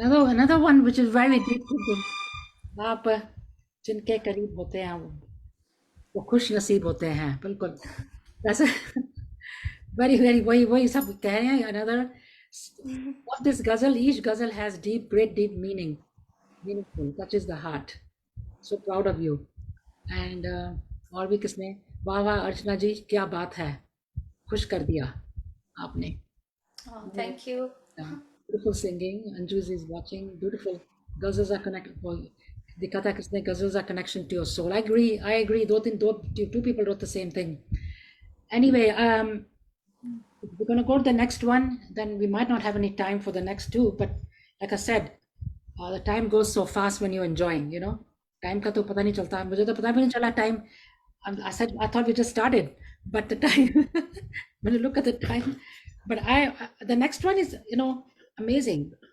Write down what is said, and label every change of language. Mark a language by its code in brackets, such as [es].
[en] Another one which is very deep thinking. [hi] आप जिनके करीब होते हैं वो खुश नसीब होते हैं, बिल्कुल वैसे very वही सब कह रहे हैं। [en] Another of this ghazal, each ghazal has great deep meaningful, touches the heart. So proud of you. [hi] And और भी किसने, वाह वाह अर्चना जी, क्या बात है, खुश कर दिया आपने। [en] Oh, thank you. Beautiful singing. Anju's is watching. Beautiful. Ghazals are connected. [hi] दिखा था किसने, [en] ghazals are connection to your soul. I agree. Two people wrote the same thing. Anyway, we're going to go to the next one. Then we might not have any time for the next two. But like I said, the time goes so fast when you're enjoying, you know. [hi] Time का तो पता नहीं चलता, मुझे तो पता भी नहीं चला time. [en] I thought we just started, but the time, when you look at the time, but the next one is, you know, amazing.